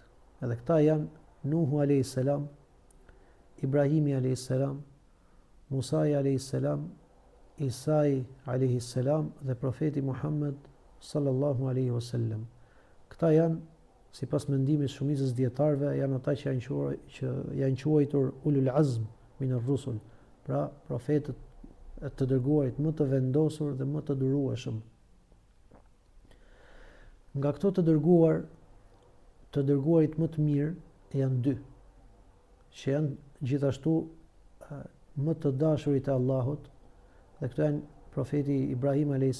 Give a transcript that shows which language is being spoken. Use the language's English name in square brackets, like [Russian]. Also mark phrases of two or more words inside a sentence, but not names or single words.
[Albanian] Edhe këta janë Nuhu a.s., Ibrahimi a.s., Musai a.s., Isai a.s. dhe profeti Muhammed [Arabic] صلى الله عليه وسلم. [Albanian] Këta janë, sipas mendimit shumicës dietarëve, janë ata që janë quajtur [Arabic] أولو العزم من الرسل, [Albanian] pra profetët të dërguarit më të vendosur dhe më të durueshëm. Nga këto të dërguarit më të mirë janë dy, që janë gjithashtu më të dashurit e Allahut, dhe këto janë profeti Ibrahim a.s.